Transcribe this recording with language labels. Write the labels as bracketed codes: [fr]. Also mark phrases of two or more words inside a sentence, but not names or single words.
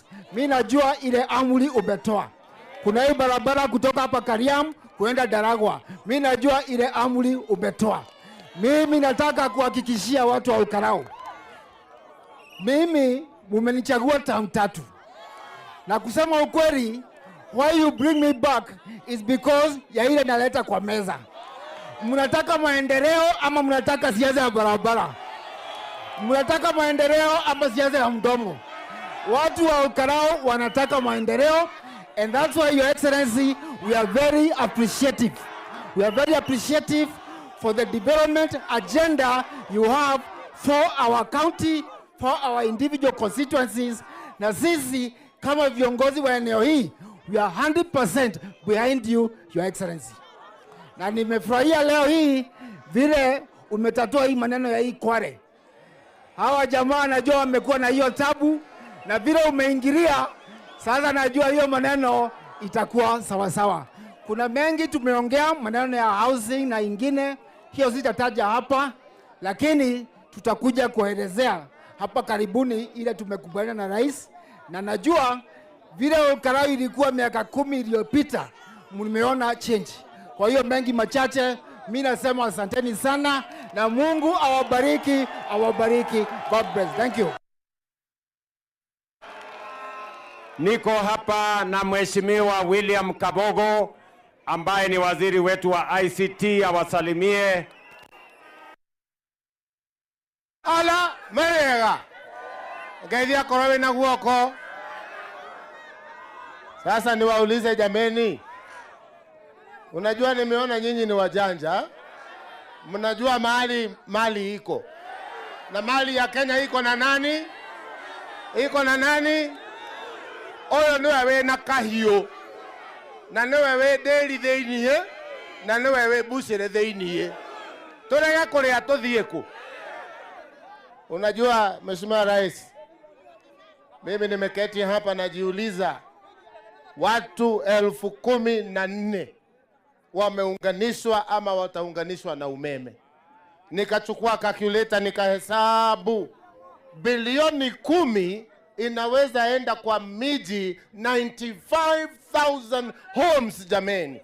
[sw] Mimi najua ile amri umetoa. Kuna hii barabara kutoka hapa Kariam kuenda Daragwa. Mimi najua ile amri umetoa. Mimi nataka kuhakikishia watu wa Olkalou, mimi mumenichagua term 3. Na kusema ukweli, [en] why you bring me back is because [sw] ya ile naleta kwa meza. Mnataka maendeleo ama mnataka siasa ya barabara? Mnataka maendeleo ama siasa ya mdomo? Watu wa Olkalou wanataka maendeleo, [en] and that's why, Your Excellency, we are very appreciative. We are very appreciative for the development agenda you have for our county, for our individual constituencies. [sw] Na sisi kama viongozi wa eneo hii, [en] we are 100% behind you, Your Excellency. [sw] Na nimefurahia leo hii vile umetatua hii maneno ya hii Kware. Hawa jamaa najua wamekuwa na hiyo tabu, na vile umeingilia sasa, najua hiyo maneno itakuwa sawa sawa. Kuna mengi tumeongea, maneno ya housing na ingine, hiyo sitataja hapa, lakini tutakuja kuelezea hapa karibuni ile tumekubaliana na rais. Na najua vile Karau ilikuwa miaka 10 iliyopita, mmeona change. Kwa hiyo mengi machache, mimi nasema asanteni sana na Mungu awabariki, awabariki. [en] God bless. Thank you. [sw] Niko hapa na Mheshimiwa William Kabogo ambaye ni waziri wetu wa ICT, awasalimie. [ki] Ala merega ngeidia korowe na guoko. [sw] Sasa niwaulize jameni, unajua nimeona nyinyi ni wajanja, mnajua mali iko na mali ya Kenya iko na nani? Iko na nani? [ki] Oyo niwe we na kahio, na niwe we deli theinie, na niwe we bucire theinie. Turega kuria tuthie ku. [sw] Unajua Mheshimiwa Rais, mimi nimeketi hapa najiuliza, watu 14,000 wameunganishwa ama wataunganishwa na umeme. Nikachukua calculator nikahesabu, bilioni 10 inaweza enda kwa miji 95,000 homes jameni.